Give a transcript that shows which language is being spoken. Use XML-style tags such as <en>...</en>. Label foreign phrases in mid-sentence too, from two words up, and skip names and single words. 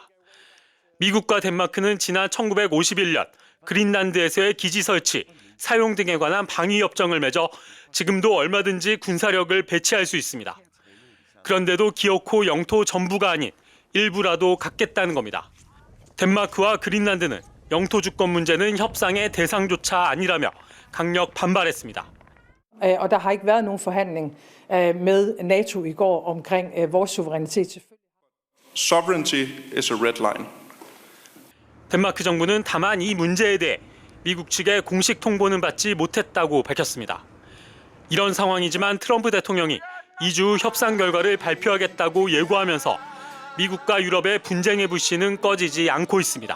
<ko>미국과 덴마크는 지난 1951년 그린란드에서의 기지 설치, 사용 등에 관한 방위 협정을 맺어 지금도 얼마든지 군사력을 배치할 수 있습니다. 그런데도 기어코 영토 전부가 아닌 일부라도 갖겠다는 겁니다. 덴마크와 그린란드는 영토 주권 문제는 협상의 대상조차 아니라며 강력 반발했습니다.</ko> <da>Og der har ikke været nogen forhandling med NATO i går omkring vores suverænitet.</da> <en>Sovereignty is a red line.</en> <ko>덴마크 정부는 다만 이 문제에 대해 미국 측의 공식 통보는 받지 못했다고 밝혔습니다. 이런 상황이지만 트럼프 대통령이 2주 협상 결과를 발표하겠다고 예고하면서 미국과 유럽의 분쟁의 불씨는 꺼지지 않고 있습니다.</ko>